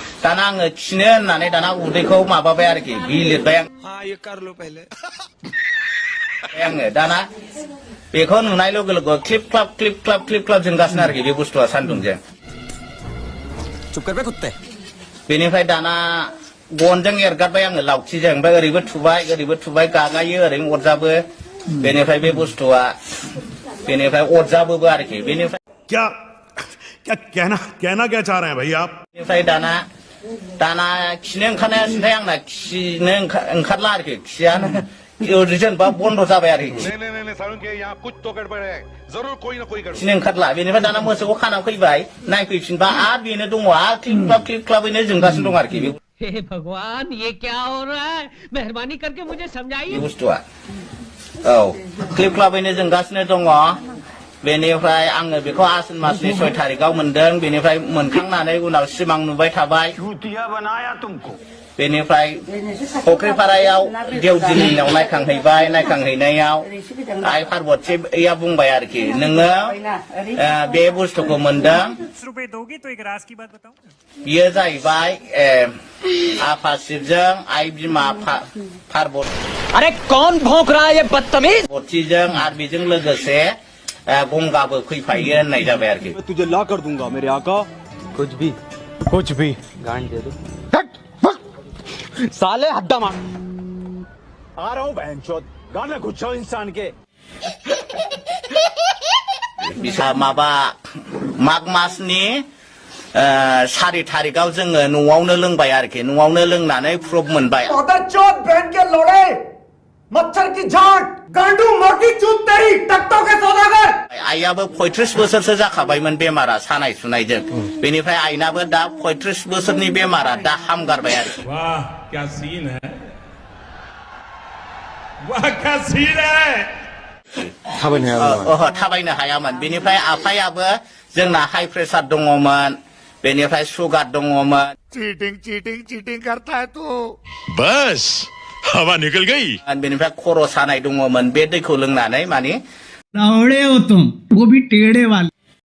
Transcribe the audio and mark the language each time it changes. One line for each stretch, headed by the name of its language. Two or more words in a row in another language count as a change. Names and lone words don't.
Bodo: दाना आङो खिनो होननानै दाना उदैखौ माबाबाय आरोखि बि लिरबाय आङो दाना बेखौ नुनाय लोगो लोगो क्लिप क्लाप जोंगासिनो आरोखि बे बुस्थुआ सान्दुंजों बेनिफ्राय दाना गनजों एरगारबाय आङो लावथिजों ओमफ्राय ओरैबो थुबाय गागायो ओरैनो अरजाबो बेनिफ्राय बे बुस्थुआ बेनिफ्राय अरजाबोबो आरोखि बेनिफ्राय
Hindi: क्या कहना क्या चाह रहे हैं भाई आप
Bodo: बेनिफ्राय दाना खिनो ओंखारनाया सिन्थाय आंना खिनो ओंखारला आरोखि खियानो जेनेबा बन्द जाबाय आरोखि खिनो ओंखारला बेनिफ्राय दाना मोसौखौ खाना फैबाय नायफैफिनबा आरो बेनो दङ आरो क्लिप क्लाबैनो जोंगासिनो दं आरोखि
Hindi: हे भगवान ये क्या हो रहा है मेहरबानी करके मुझे समझाइए
Bodo: बुस्थुआ औ क्लिप क्लाबैनो जोंगासिनो दङ बेनिफ्राय आङो बेखौ आसिन मासनि 6 थारिखआव मोनदों बेनिफ्राय मोनखांनानै उनाव सिमां नुबाय थाबाय बेनिफ्राय फख्रिपारायाव देवदिनियाव नायखांहैनायाव आइ पार्बतीया बुंबाय आरोखि नोङो बे बुस्थुखौ मोनदों बियो जाहैबाय आफा शिवजों आइ बिमा पार्बती
Hindi: अरे कौन भौंक रहा है ये बदतमीज
Bodo: पार्बतीजों आरो बेजों लोगोसे गंगाबो फैफायो होननाय जाबाय आरोखि
Hindi: तुझे ला कर दूंगा मेरे आका कुछ भी गांड दे दो साले हद्दा मार आ रहा हूँ बहनचोद गाना घुसाओ इंसान के
Bodo: माबा माघ मासनि 4 थारिखआव जोङो न'आवनो लोंबाय आरोखि न'आवनो लोंनानै प्रुफ मोनबाय
Hindi: मच्छर की झाट गांडू मोटी चूत तेरी टकटों के सौदागर
Bodo: आइयाबो 35 बोसोरसो जाखाबायमोन बेमारा सानाय सुनायजों बेनिफ्राय आइनाबो दा 35 बोसोरनि बेमारा दा हामगारबाय आरोखि
Hindi: वाह क्या सीन है वाह क्या सीन है
Bodo: थाबायनो हायामोन बेनिफ्राय आफायाबो जोंना
English: high pressure
Bodo: दङमोन बेनिफ्राय सुगार दङमोन
Hindi: चीटिंग करता है तू बस हवा निकल गई
Bodo: बेनिफ्राय खर' सानाय दङमोन बे दैखौ लोंनानै माने
Hindi: रावड़े हो तुम वो भी टेढ़े वाले